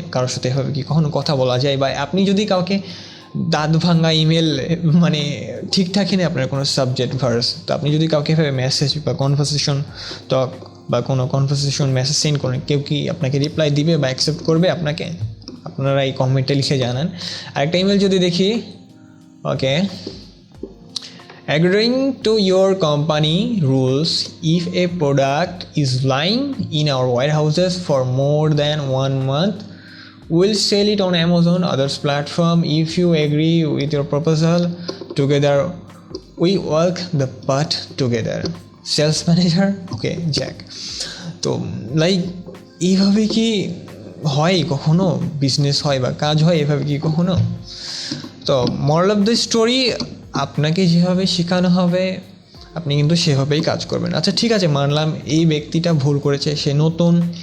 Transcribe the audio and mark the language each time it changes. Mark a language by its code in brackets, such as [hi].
[bn] কারোর সাথে এভাবে কি কখনো কথা বলা যায়? বা আপনি যদি কাউকে দাঁত ভাঙা ইমেল, মানে ঠিকঠাকই নেই আপনার কোনো সাবজেক্ট ভার্স, তো আপনি যদি কাউকে এভাবে মেসেজ বা কনভারসেশন টক বা কোনো কনভারসেশন মেসেজ সেন্ড করেন, কেউ কি আপনাকে রিপ্লাই দিবে বা অ্যাকসেপ্ট করবে আপনাকে? আপনারা এই কমেন্টে লিখে জানান। আরেকটা ইমেল যদি দেখি, ওকে, [en] agreeing to your company rules, if a product is lying in our warehouses for more than 1 month, we'll sell it on Amazon others platform. If you agree with your proposal, together we work the part together. Sales manager, okay, Jack. [bn] তো like এইভাবে কি হয় কখনো business হয় বা কাজ হয় এভাবে কি কখনো? তো [en] moral of the story, [bn] আপনাকে যেভাবে শেখানো হবে আপনি কিন্তু সেভাবেই কাজ করবেন। আচ্ছা ঠিক আছে, মানলাম এই ব্যক্তিটা ভুল করেছে, সে নতুন,